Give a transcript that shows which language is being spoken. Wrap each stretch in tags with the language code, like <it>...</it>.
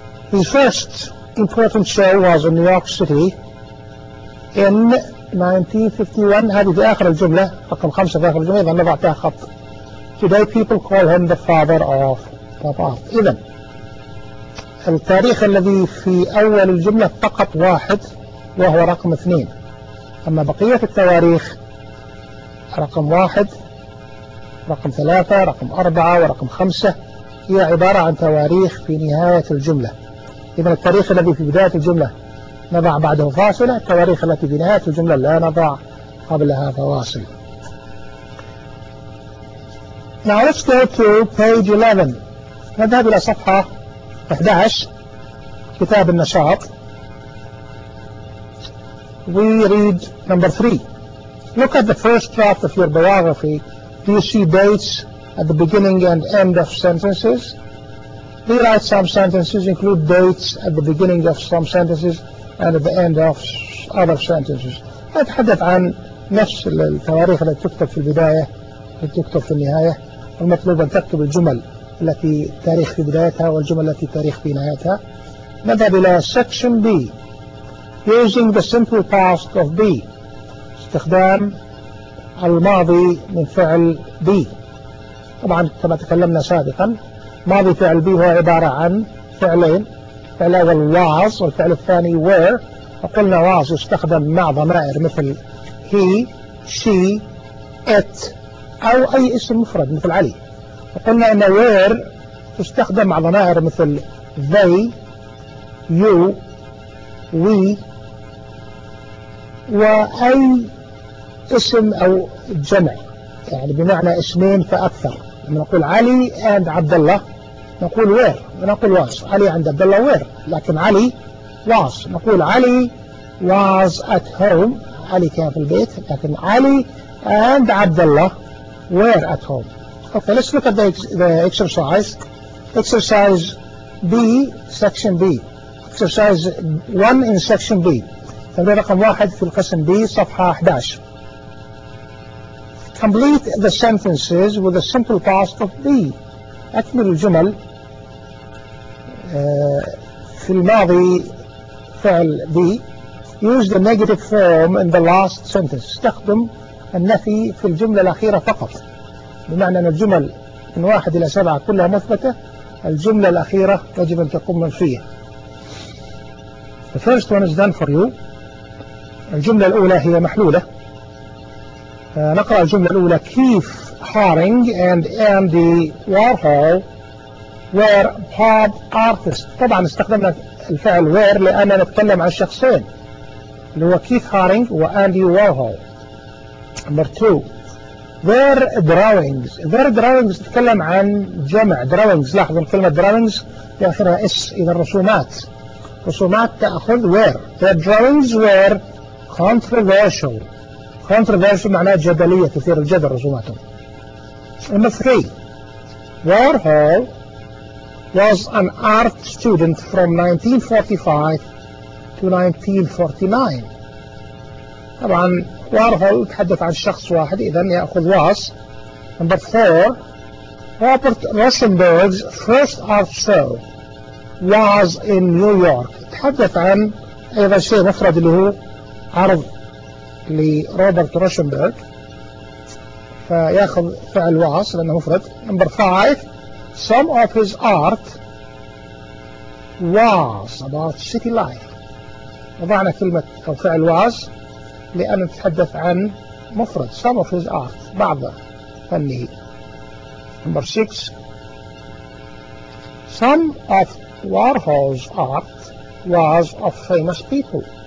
<en>His first important show was in New York City in 1951.</en> <ar>هذه في آخر الجملة رقم 5 في آخر الجملة إذا نضع تحتها خط.</ar> <en>Today people call him the father of</en> <ar>إذن التاريخ الذي في أول الجملة فقط واحد وهو رقم اثنين، أما بقية التواريخ رقم واحد رقم ثلاثة رقم أربعة ورقم خمسة هي عبارة عن تواريخ في نهاية الجملة. إذن التاريخ الذي في بداية الجملة نضع بعده فاصلة، التواريخ التي في نهاية الجملة لا نضع قبلها فواصل.</ar> <en>Now let's go to page 11.</en> <ar>نذهب إلى صفحة 11 كتاب النشاط.</ar> <en>We read number 3. Look at the first draft of your biography. Do you see dates at the beginning and end of sentences? Rewrite some sentences, include dates at the beginning of some sentences and at the end of other sentences.</en> <ar>أتحدث عن نفس التواريخ التي تكتب في البداية وتكتب في النهاية. المطلوب أن تكتب الجمل التي تاريخ في بدايتها والجمل التي تاريخ في نهايتها. نذهب إلى</ar> <en>section B using the simple past of be</en> <ar>استخدام الماضي من فعل be. طبعا كما تكلمنا سابقا ماضي فعل be هو عبارة عن فعلين، فعل هو was والفعل الثاني were. وقلنا was يستخدم مع ضمائر مثل he, she, it أو أي اسم مفرد مثل علي. وقلنا أن where تستخدم مع ضمائر مثل they, you, we وأي اسم أو جمع، يعني بمعنى اسمين فأكثر. لما نقول علي and عبد الله نقول where، ونقول was علي عند عبد الله where، لكن علي was نقول علي was</ar> <en>at home،</en> <ar>علي كان في البيت، لكن علي and عبد الله were at home.</ar> <en>Okay, let's look at the exercise. exercise B, section B. Exercise 1 in section B.</en> <ar>تمرين رقم 1 في القسم B صفحة 11.</ar> <en>Complete the sentences with a simple past of B.</en> <ar>أكمل الجمل في الماضي فعل B.</ar> <en>Use the negative form in the last sentence.</en> <ar>استخدم النفي في الجملة الأخيرة فقط. بمعنى أن الجمل من 1 إلى 7 كلها مثبتة. الجملة الأخيرة يجب أن تكون منفية.</ar> <en>The first one is done for you.</en> <ar>الجملة الأولى هي محلولة. نقرأ الجملة الأولى.</ar> <en>Keith Haring and Andy Warhol were pop artists.</en> <ar>طبعا استخدمنا الفعل were لأننا نتكلم عن شخصين اللي هو Keith Haring وAndy Warhol.</ar> <en>Number two. Their drawings. Their drawings</en> <ar>تتكلم عن جمع drawings. لاحظوا كلمة drawings يأخذها S إلى الرسومات. رسومات تأخذ were.</ar> <en>Their drawings were controversial.</en> <ar>Controversial معناه جدلية تثير الجدل رسوماتهم.</ar> <en>Number three. Warhol was an art student from 1945 to 1949.</en> <ar>طبعا وارهول تحدث عن شخص واحد إذن يأخذ واس.</ar> <en>Number four. Robert Rosenberg's first art show was in New York.</en> <ar>تحدث عن أيضا شيء مفرد اللي هو عرض لروبرت روشنبرغ فيأخذ فعل واس لأنه مفرد.</ar> <en>Number five. Some of his art was about city life.</en> <ar>وضعنا كلمة أو فعل واس لأن نتحدث عن مفرد</ar> <en>some of his art</en> <ar>بعض فنه.</ar> <en>Number six. Some of Warhol's art was of famous people.</en>